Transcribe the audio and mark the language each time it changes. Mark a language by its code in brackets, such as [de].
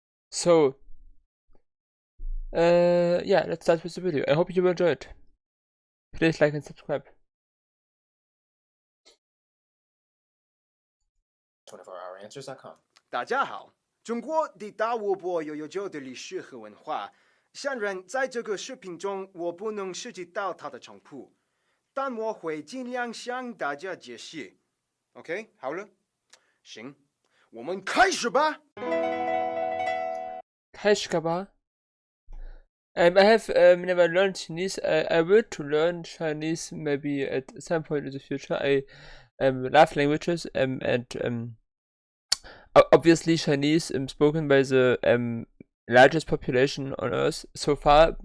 [en] So, yeah, let's start with the video. I hope you will enjoy it. Please like and subscribe. 24houраnswers.com [zh] 大家好，中国的大湖泊有悠久的历史和文化。虽然在这个视频中我不能涉及到它的全部，但我会尽量向大家解释。 OK， 好了，行，我们开始吧。开始吧。 [en] I have never learned Chinese. I will to learn Chinese maybe at some point in the future. I love languages and obviously Chinese spoken by the largest population on earth so far.